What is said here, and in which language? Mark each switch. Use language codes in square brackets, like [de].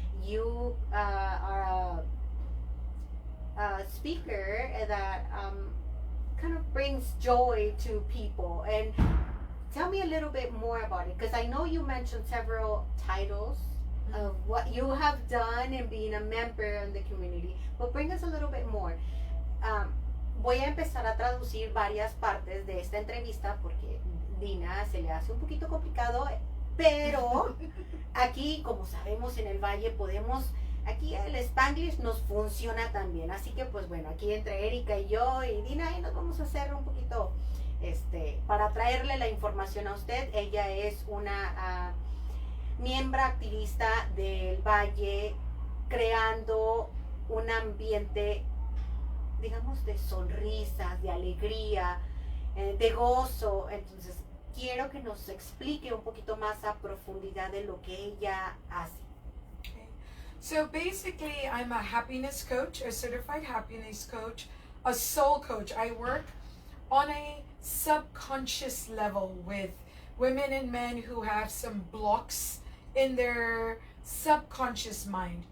[en] You are a speaker that kind of brings joy to people. And tell me a little bit more about it, because I know you mentioned several titles of what you have done and being a member in the community, but bring us a little bit more. [es] Voy a empezar a traducir varias partes de esta entrevista porque Dina se le hace un poquito complicado, pero aquí, como sabemos, en el Valle aquí el Spanglish nos funciona también, así que pues bueno, aquí entre Erika y yo y Dina y nos vamos a hacer un poquito, para traerle la información a usted. Ella es una miembro activista del Valle, creando un ambiente, digamos, de sonrisas, de alegría, de gozo. Entonces, quiero que nos explique un poquito más a profundidad de lo que ella hace. [en] Okay. So basically, I'm a happiness coach, a certified happiness coach, a soul coach. I work on a subconscious level with women and men who have some blocks in their subconscious mind.